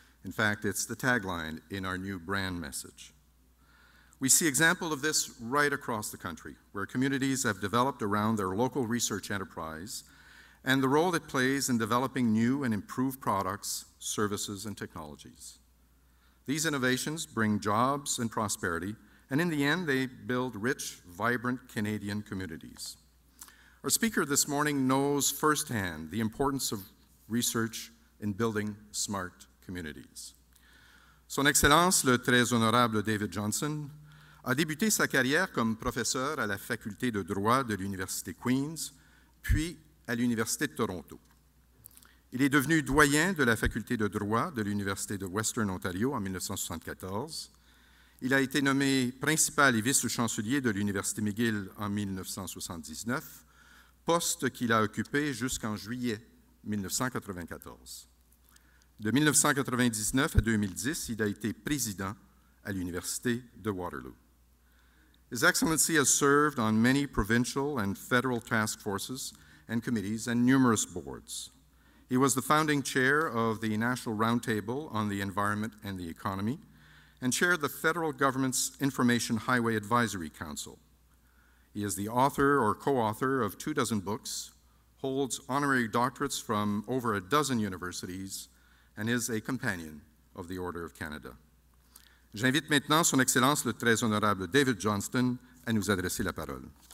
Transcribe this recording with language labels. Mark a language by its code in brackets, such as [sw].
[en] In fact, it's the tagline in our new brand message. We see example of this right across the country, where communities have developed around their local research enterprise and the role it plays in developing new and improved products, services, and technologies. These innovations bring jobs and prosperity, and in the end, they build rich, vibrant Canadian communities. Our speaker this morning knows firsthand the importance of research in building smart communities. [fr] Son Excellence, le très honorable David Johnston, a débuté sa carrière comme professeur à la faculté de droit de l'Université Queen's, puis à l'Université de Toronto. Il est devenu doyen de la faculté de droit de l'Université de Western Ontario en 1974. Il a été nommé principal et vice-chancelier de l'Université McGill en 1979, poste qu'il a occupé jusqu'en juillet 1994. De 1999 à 2010, il a été président à l'Université de Waterloo. [en] His Excellency has served on many provincial and federal task forces and committees and numerous boards. He was the founding chair of the National Roundtable on the Environment and the Economy and chaired the federal government's Information Highway Advisory Council. He is the author or co-author of 24 books, holds honorary doctorates from over a dozen universities, and is a companion of the Order of Canada. [fr] J'invite maintenant Son Excellence le très honorable David Johnston à nous adresser la parole.